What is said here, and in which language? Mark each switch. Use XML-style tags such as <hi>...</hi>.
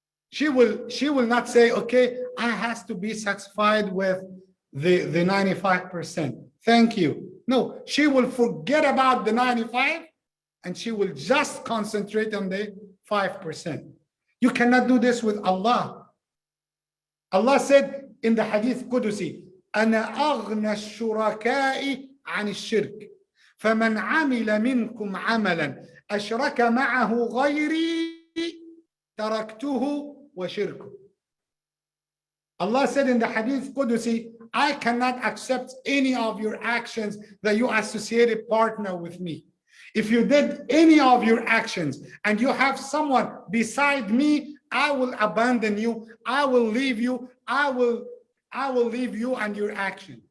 <en>She will not say, okay, I has to be satisfied with the 95%. Thank you. No, she will forget about the 95 and she will just concentrate on the 5%. You cannot do this with Allah. Allah said in the Hadith Qudusi,</en> <ar>أنا أغنى الشركاء عن الشرك فمن عمل منكم عملا أشرك معه غيري تركته وشركه.</ar> <en>Allah said in the Hadith Qudusi, I cannot accept any of your actions that you associated partner with me. If you did any of your actions and you have someone beside me, I will abandon you. I will leave you. I will leave you and your action.</en>